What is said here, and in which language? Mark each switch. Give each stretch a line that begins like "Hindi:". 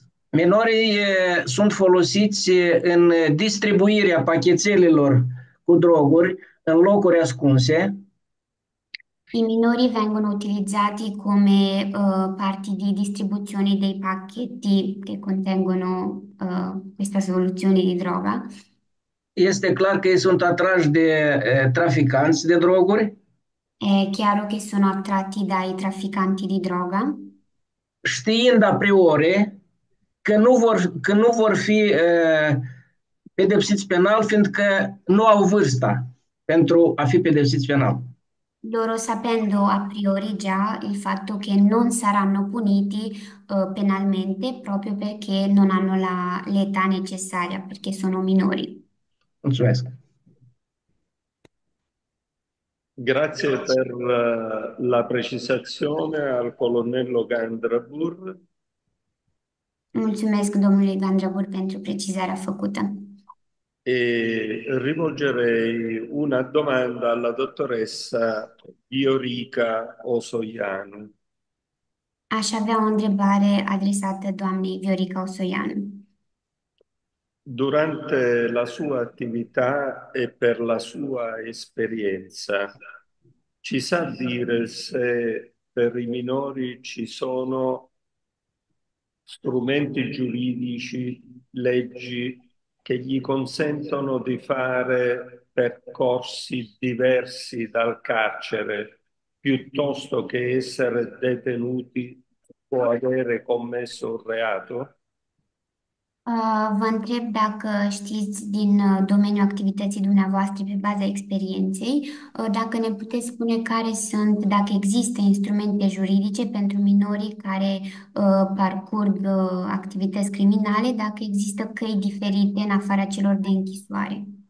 Romanian: minorii sunt folosiți în distribuirea pachetelelor cu droguri în locuri ascunse
Italian: I minori vengono utilizzati come parti di distribuzione dei pacchetti che contengono questa soluzione di droga.
Romanian: Este clar că ei sunt atrași de traficanți de droguri.
Italian: È chiaro che sono attratti dai trafficanti di droga,
Romanian: Știind a priori că nu vor fi pedepsiți penal, fiindcă nu au vârsta pentru a fi pedepsiți penal.
Italian: loro sapendo a priori già il fatto che non saranno puniti penalmente proprio perché non hanno l'età necessaria, perché sono minori.
Romanian: Mulțumesc.
Italian: Grazie per la precisazione al colonnello Gandrabur.
Romanian: Mulțumesc domnului Gandrabur pentru precizarea făcută.
Italian: E rivolgerei una domanda alla dottoressa Viorica Osoianu.
Romanian: Aș avea o întrebare adresată doamnei Viorica Osoianu.
Italian: Durante la sua attività e per la sua esperienza, ci sa dire se per i minori ci sono strumenti giuridici, leggi che gli consentono di fare percorsi diversi dal carcere piuttosto che essere detenuti o avere commesso un reato?
Romanian: Vă întreb dacă știți din domeniul activității dumneavoastră pe baza experienței, dacă ne puteți spune care sunt, dacă există instrumente juridice pentru minorii care parcurg activități criminale, dacă există căi diferite în afara celor de închisoare.